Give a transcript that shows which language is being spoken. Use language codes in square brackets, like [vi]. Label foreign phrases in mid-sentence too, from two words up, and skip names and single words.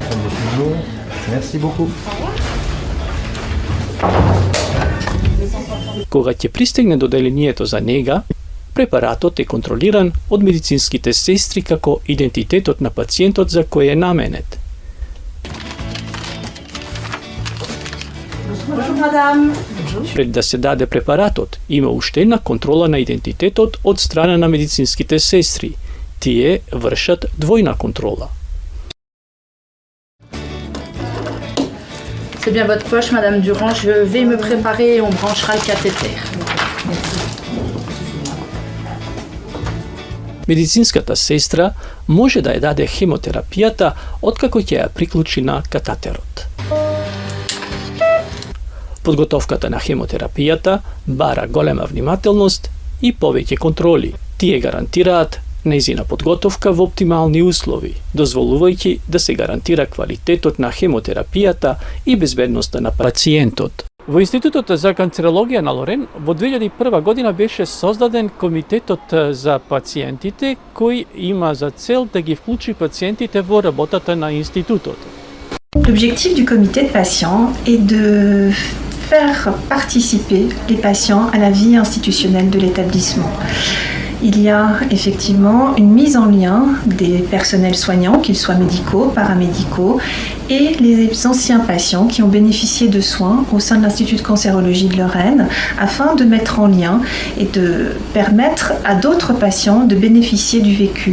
[mk] Кога ќе пристигне до оделението за нега, препаратот е контролиран од медицинските сестри како идентитетот на пациентот за кој е наменет. Пред да се даде препаратот, има уште една контрола на идентитетот од страна на медицинските сестри. Тие вршат двојна контрола. [fr] C'est bien votre poche, Madame Durand. Je vais me préparer et on branchera le cathéter. [mk] Медицинската сестра може да ја даде хемотерапијата откако ќе ја приклучи на катетерот. Подготовката на хемотерапијата бара голема внимателност и повеќе контроли. Тие гарантираат нејзина подготовка во оптимални услови, дозволувајќи да се гарантира квалитетот на хемотерапијата и безбедноста на пациентот. Во Институтот за канцерологија на Лорен во 2001 година беше создаден Комитетот за пациентите, кој има за цел да ги вклучи пациентите во работата на институтот. [fr] L'objectif du comité de patients est de faire participer les patients à la vie institutionnelle de l'établissement. Il y a effectivement une mise en lien des personnels soignants, qu'ils soient médicaux, paramédicaux, et les anciens patients qui ont bénéficié de soins au sein de l'Institut de cancérologie de Lorraine, afin de mettre en lien et de permettre à d'autres patients de bénéficier du vécu.